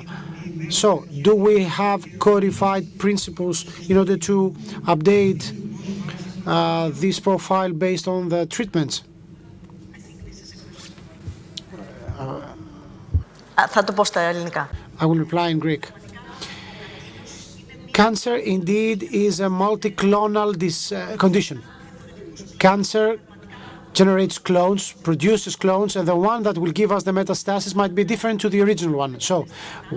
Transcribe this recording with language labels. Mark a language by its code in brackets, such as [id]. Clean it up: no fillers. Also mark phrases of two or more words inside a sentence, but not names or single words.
[en] So, do we have codified principles in order to update this profile based on the treatments? [el] Θα το πω στα ελληνικά. [en] I will reply in Greek. Cancer indeed is a multiclonal condition. Cancer generates clones, produces clones, and the one that will give us the metastasis might be different to the original one.